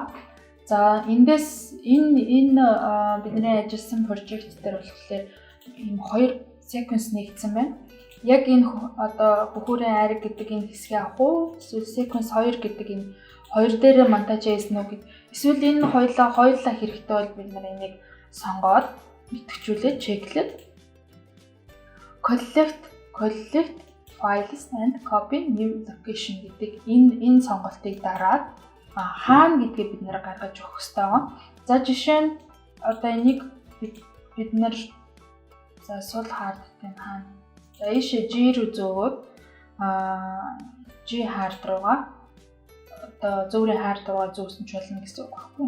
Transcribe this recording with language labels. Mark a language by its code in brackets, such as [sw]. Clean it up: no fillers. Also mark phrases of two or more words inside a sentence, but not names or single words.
[mn] За эндээс энэ бидний ажилласан project дээр болохоор ийм хоёр sequence нэгдсэн байна. Яг энэ одоо бүхүүрийн айраг гэдэг энэ хэсгийг авах уу? Эсвэл sequence 2 гэдэг энэ хоёр дээр монтаж хийсэн үү гэд. Эсвэл энэ хоёулаа хэрэгтэй бол бид энийг сонгоод идэвхжүүлээд чеклээд [en] collect files and copy new location [mn] гэдэг энэ сонголтыг дараад хаана гэдгийг бид гаргаж өгөх хэрэгтэй байгаа. За жишээ нь одоо энийг бид сул хардтай хаана. За ийшээ G рүү зөөгөөд G hard руугаа одоо зөвхөн hard руугаа зөөсөн ч болно гэсэн үг байхгүй.